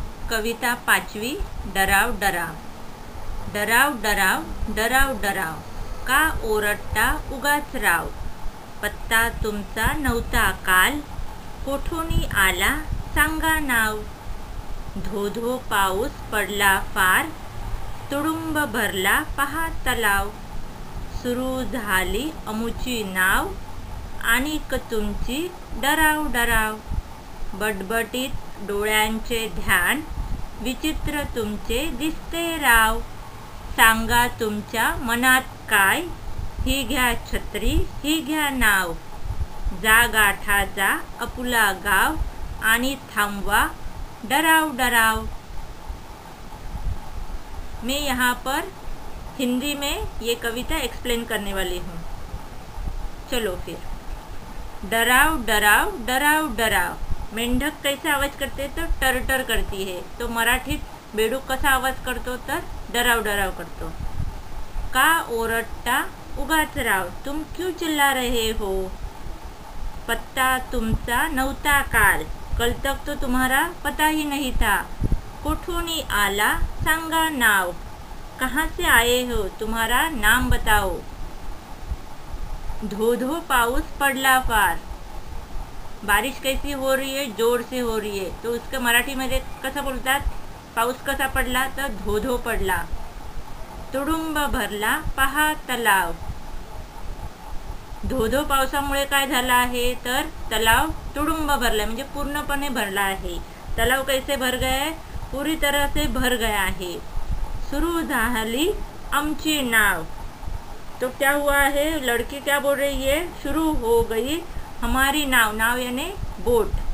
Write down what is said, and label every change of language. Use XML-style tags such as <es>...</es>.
<mr>कविता 5वी। डराव डराव। डराव डराव डराव डराव, का ओरडता उगाच राव। पत्ता तुमचा नव्हता काल, कोठूनी आला सांगा नाव। धो धो पाऊस पडला फार, तुडुंब भरला पहा तलाव। सुरू झाली अमुची नाव, आणिक तुमची डराव डराव। बटबटीत डोळ्यांचे ध्यान, विचित्र तुमचे दिसते राव। सांगा तुमच्या मनात काय, ही घ्या छत्री ही घ्या नाव। जा गाठा जा आपुला गाव, आणि थांबवा डराव डराव।</mr> <hi>मैं यहाँ पर हिंदी में ये कविता एक्सप्लेन करने वाली हूँ। चलो फिर। डराव डराव डराव डराव, मेंढक कैसे आवाज करते तो टरटर करती है,</hi> <mr>तो मराठीत बेडूक कसा आवाज करतो तर डराव डराव करतो। का ओरडता उगाच राव,</mr> <hi>तुम क्यों चिल्ला रहे हो।</hi> <mr>पत्ता तुमचा नव्हता काल,</mr> <hi>कल तक तो तुम्हारा पता ही नहीं था।</hi> <mr>कोठूनी आला सांगा नाव,</mr> <hi>कहाँ से आए हो तुम्हारा नाम बताओ।</hi> <mr>धो धो पाऊस पडला फार,</mr> <hi>बारिश कैसी हो रही है, जोर से हो रही है, तो उसका मराठी</hi> <mr>मध्ये कसं बोलतात, पाऊस कसा पडला तर धो धो पडला। तुडुंब भरला पहा तलाव, धो धो पावसामुळे काय झाला आहे तर तलाव तुडुंब भरला म्हणजे पूर्णपणे भरला आहे।</mr> <hi>तलाव कैसे भर गया, पूरी तरह से भर गया है।</hi> <mr>शुरू झाली आमची नाव,</mr> <hi>तो क्या हुआ है, लड़की क्या बोल रही है, शुरू हो गई हमारी नाव, नाव यानी बोट।</hi>